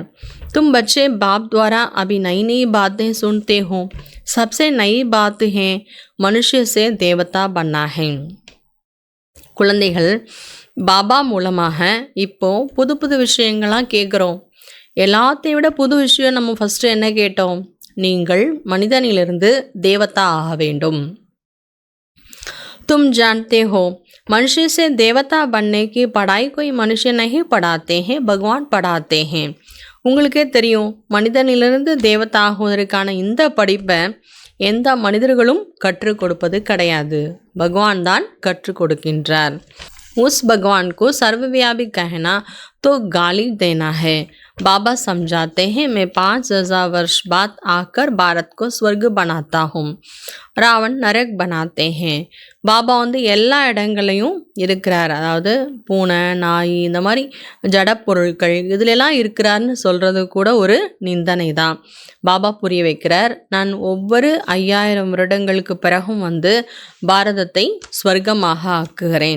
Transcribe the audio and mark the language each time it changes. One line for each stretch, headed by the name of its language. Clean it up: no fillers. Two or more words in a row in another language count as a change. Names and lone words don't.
Hindi: तुम बच्चे बाप द्वारा अभी नई नई बातें सुनते हो, सबसे नई बात है मनुष्य से देवता बनना है.
Tamil: குழந்தைகள், பாபா மூலமாக இப்போ புது புது விஷயங்கள்லாம் கேட்குறோம். எல்லாத்தையும் விட புது விஷயம் நம்ம ஃபஸ்ட்டு என்ன கேட்டோம், நீங்கள் மனிதனிலிருந்து தேவதா ஆக வேண்டும்.
Hindi: तुम जानते हो मनुष्य से देवता बनने की पढ़ाई कोई मनुष्य नहीं पढ़ाते हैं, भगवान पढ़ाते हैं.
Tamil: உங்களுக்கே தெரியும், மனிதனிலிருந்து தேவதா ஆகுவதற்கான இந்த படிப்பை எந்த மனிதர்களும் கற்றுக் கொடுப்பது கிடையாது, பகவான் தான் கற்றுக் கொடுக்கின்றார்.
Hindi: उस भगवान को सर्वव्यापी कहना तो गाली देना है. बाबा समझाते हैं, मैं 5000 वर्ष बाद आकर भारत को स्वर्ग बनाता हूँ, रावण नरक बनाते हैं.
Tamil: பாபா வந்து எல்லா இடங்களையும் இருக்கிறார், அதாவது பூனை, நாய், இந்த மாதிரி ஜடப்பொருட்கள் இதிலெல்லாம் இருக்கிறார்னு சொல்கிறது கூட ஒரு நிந்தனை தான். பாபா புரிய வைக்கிறார், நான் ஒவ்வொரு 5000 வருடங்களுக்கு பிறகும் வந்து பாரதத்தை ஸ்வர்க்கமாக ஆக்குகிறேன்.